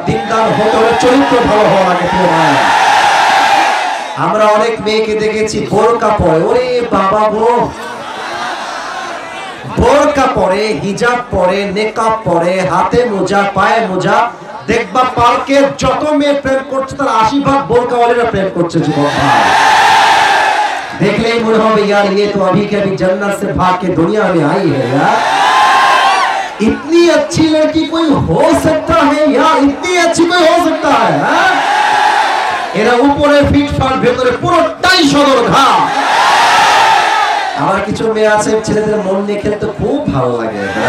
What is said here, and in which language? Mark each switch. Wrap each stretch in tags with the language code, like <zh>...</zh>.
<bn>দিনদার হতে হলে চরিত্র ভালো হওয়া লাগে। প্রিয় মায়েরা, আমরা অনেক মেয়েকে দেখেছি বোরকা পরে, ওরে বাবা গো, বোরকা পরে, হিজাব পরে, নেকাব পরে, হাতে মোজা, পায়ে মোজা। দেখবা পার্কে যত মেয়ে প্রেম করছে তার 80% বোরকাওয়ালীরা প্রেম করছে। যুবক ভাই, দেখলেই মনে হবে</bn> <hi>यार ये तो अभी के अभी जन्नत से भाग के दुनिया में आई है यार। इतनी अच्छी लड़की कोई हो सकता है यार, इतनी अच्छी कोई हो सकता है।</hi> <bn>এরা উপরে ফিটফাট, ভেতরে পুরোটাই সদর ঘা। আমার কিছু মেয়ে আছে ছেলেদের মন নিয়ে খেলতে খুব ভালো লাগে।</bn>